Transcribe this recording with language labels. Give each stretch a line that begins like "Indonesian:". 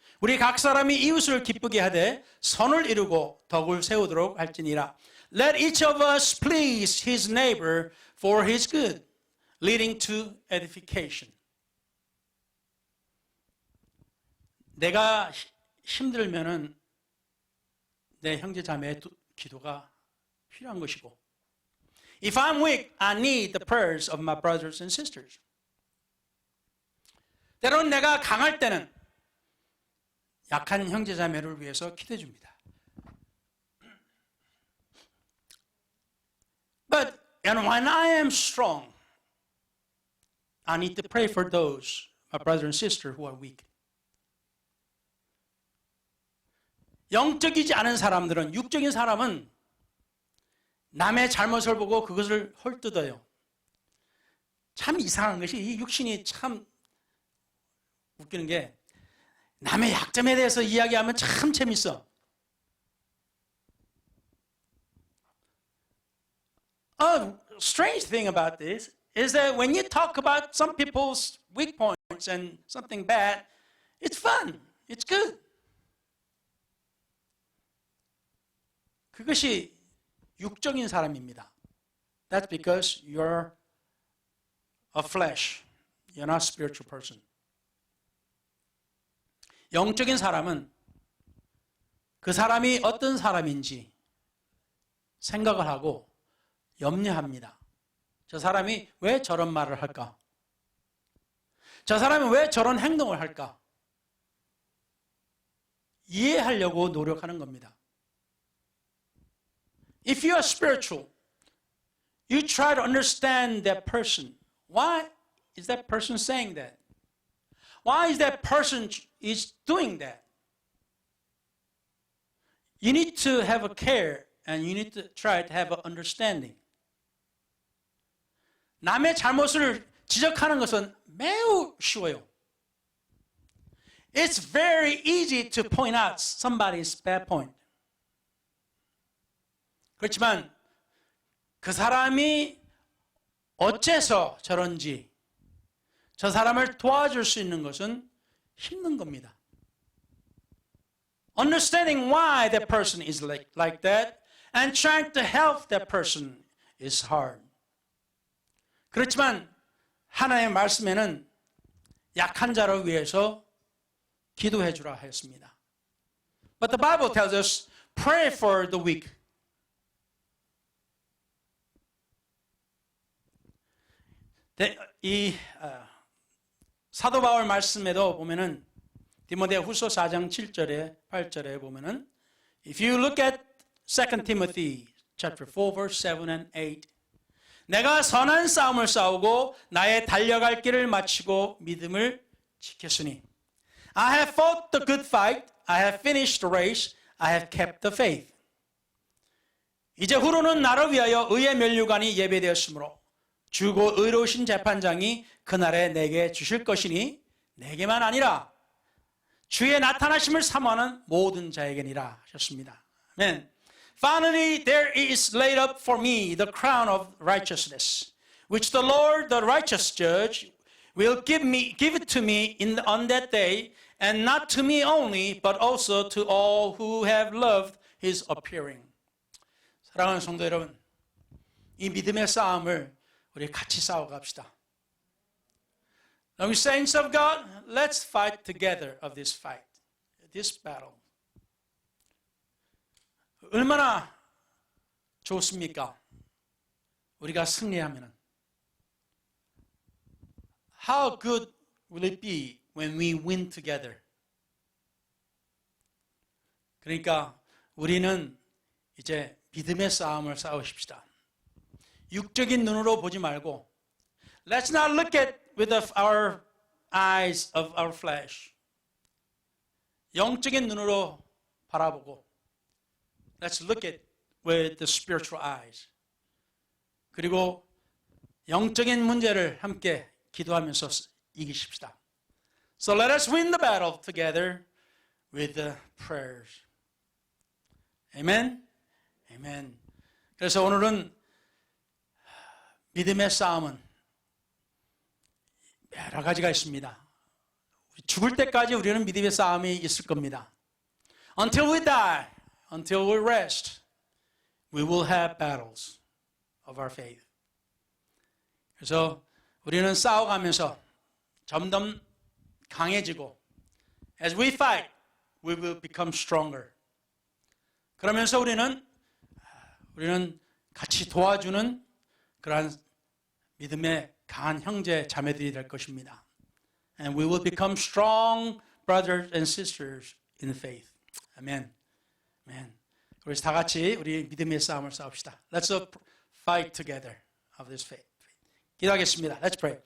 Korean: 우리 각 사람이 이웃을 기쁘게 하되 선을 이루고 덕을 세우도록 할지니라.
English: Let each of us please his neighbor for his good, leading to edification.
Korean: 내가 힘들면은 내 형제 자매의 기도가 필요한 것이고,
English: If I'm weak, I need the prayers of my brothers and sisters.
Korean: 때로는 내가 강할 때는 약한 형제 자매를 위해서 기도해 줍니다.
English: But when I am strong, I need to pray for those, my brother and sister who are weak.
Korean: 영적이지 않은 사람들은, 육적인 사람은 남의 잘못을 보고 그것을 헐뜯어요. 참 이상한 것이 이 육신이 참 웃기는 게 남의 약점에 대해서 이야기하면 참 재밌어.
English: A strange thing about this is that when you talk about some people's weak points and something bad, it's fun, it's good.
Korean: 그것이 육적인 사람입니다.
English: That's because you're of flesh. You're not a spiritual person.
Korean: 영적인 사람은 그 사람이 어떤 사람인지 생각을 하고 염려합니다. 저 사람이 왜 저런 말을 할까? 저 사람이 왜 저런 행동을 할까? 이해하려고 노력하는 겁니다.
English: If you are spiritual, you try to understand that person. Why is that person saying that? Why is that person is doing that? You need to have a care and you need to try to have an understanding.
Korean: 남의 잘못을 지적하는 것은 매우 쉬워요.
English: It's very easy to point out somebody's bad point.
Korean: 그렇지만 그 사람이 어째서 저런지 저 사람을 도와줄 수 있는 것은 힘든 겁니다.
English: Understanding why that person is like that and trying to help that person is hard.
Korean: 그렇지만 하나님의 말씀에는 약한 자를 위해서 기도해 주라 하였습니다.
English: But the Bible tells us, pray for the weak.
Korean: 이 사도 바울 말씀에도 보면은 디모데후서 4장 7절에 8절에 보면은
English: If you look at 2 Timothy chapter 4 verse 7 and 8
Korean: 내가 선한 싸움을 싸우고 나의 달려갈 길을 마치고 믿음을 지켰으니
English: I have fought the good fight, I have finished the race, I have kept the faith.
Korean: 이제 후로는 나를 위하여 의의 면류관이 예배되었으므로 주고 의로우신 재판장이 그날에 내게 주실 것이니 내게만 아니라 주의 나타나심을 사모하는 모든 자에게니라 하셨습니다. 아멘.
English: Finally, there is laid up for me the crown of righteousness, which the Lord, the righteous judge, will give it to me on that day, and not to me only, but also to all who have loved his appearing.
Korean: 사랑하는 성도 여러분, 이 믿음의 싸움을 우리 같이 싸워갑시다.
English: Now, saints of God, let's fight together of this fight, this battle.
Korean: 얼마나 좋습니까? 우리가 승리하면은.
English: How good will it be when we win together?
Korean: 그러니까 우리는 이제 믿음의 싸움을 싸우십시다. 육적인 눈으로 보지 말고
English: Let's not look at with our eyes of our flesh.
Korean: 영적인 눈으로 바라보고
English: Let's look at with the spiritual eyes.
Korean: 그리고 영적인 문제를 함께 기도하면서 이기십시다.
English: So let us win the battle together with the prayers. Amen? Amen.
Korean: 그래서 오늘은 믿음의 싸움은 여러 가지가 있습니다. 죽을 때까지 우리는 믿음의 싸움이 있을 겁니다.
English: Until we die, until we rest, we will have battles of our faith.
Korean: 그래서 우리는 싸워가면서 점점 강해지고
English: As we fight, we will become stronger.
Korean: 그러면서 우리는 같이 도와주는 그러한 믿음의 강한 형제 자매들이 될 것입니다.
English: And we will become strong brothers and sisters in faith. Amen. Amen.
Korean: 그래서 다 같이 우리 믿음의 싸움을 싸웁시다.
English: Let's fight together of this faith.
Korean: 기도하겠습니다.
English: Let's pray.